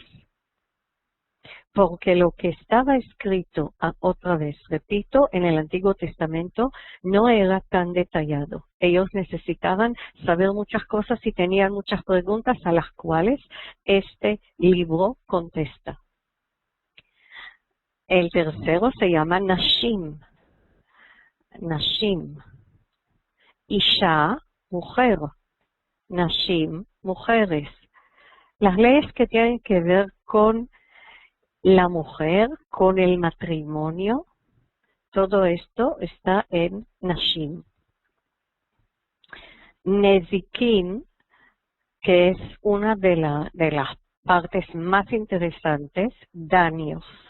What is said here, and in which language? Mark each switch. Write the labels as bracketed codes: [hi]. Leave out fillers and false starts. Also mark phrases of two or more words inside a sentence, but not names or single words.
[es] Porque lo que estaba escrito, otra vez, repito, en el Antiguo Testamento no era tan detallado. Ellos necesitaban saber muchas cosas y tenían muchas preguntas a las cuales este libro contesta. El tercero se llama Nashim. [he] Nashim. Isha, [es] mujer. Nashim, mujeres. Las leyes que tienen que ver con la mujer, con el matrimonio, todo esto está en Nashim. Nezikin, que es una de las partes más interesantes, daños.